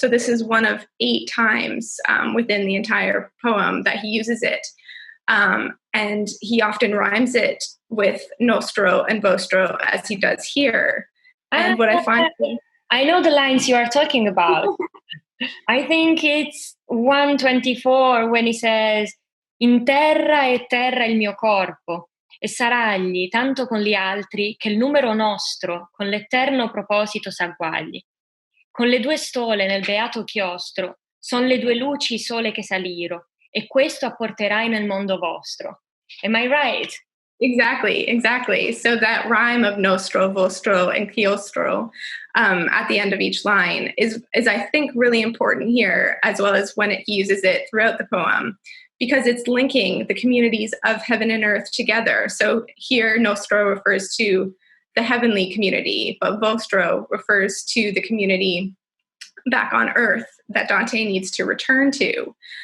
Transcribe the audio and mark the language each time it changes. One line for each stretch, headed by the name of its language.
English: So this is one of 8 times within the entire poem that he uses it. And he often rhymes it with nostro and vostro, as he does here. And what I find... I know the lines you are talking about. I think it's 124 when he says,
Italian: in terra e terra il mio corpo, e saragli tanto con gli altri che il numero nostro con l'eterno proposito s'agguagli. Con le 2 stole nel beato chiostro son le 2 luci sole che saliro, e questo apporterai nel mondo vostro.
English: Am I right? Exactly. So that rhyme of nostro, vostro, and chiostro at the end of each line is I think really important here, as well as when he uses it throughout the poem, because it's linking the communities of heaven and earth together. So here, nostro refers to the heavenly community, but vostro refers to the community back on earth that Dante needs to return to.